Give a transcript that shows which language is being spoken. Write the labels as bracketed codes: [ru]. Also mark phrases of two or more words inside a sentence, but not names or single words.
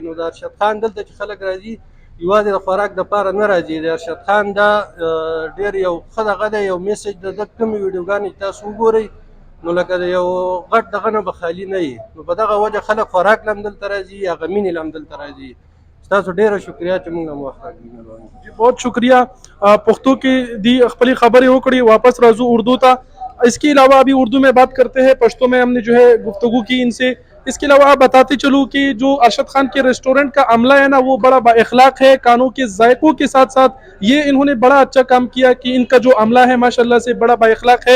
[ps] نو د ارشد خان دلته چې خلک راځي یوازې د خوراک دپاره نه راځي. د ارشد خان دا ډېر یو ښه دغه دی، یو میسج د ده کومې ویډیوګانې چې تاسو وګورئ نو لکه د یو غټ دغه نه به خالي نه وي. نو په دغه وجه خلک خوراک له هم دلته راځي، هغه مینې له هم دلته راځي. تاسو ډیره شکریا چې موږ هم وخت راکړی. [ur] بہت شکریہ. [ps] پختو کی دی خپلی خبریں اکڑی، واپس راځو اردو تا. [ur] اس کے علاوہ ابھی اردو میں بات کرتے ہیں، پشتو میں ہم نے جو ہے گفتگو کی ان سے. اس کے علاوہ آپ بتاتے چلو کہ جو ارشد خان کے ریسٹورنٹ کا عملہ ہے نا وہ بڑا با اخلاق ہے، کانوں کے ذائقوں کے ساتھ ساتھ یہ انہوں نے بڑا اچھا کام کیا کہ ان کا جو عملہ ہے ماشاءاللہ سے بڑا با اخلاق ہے.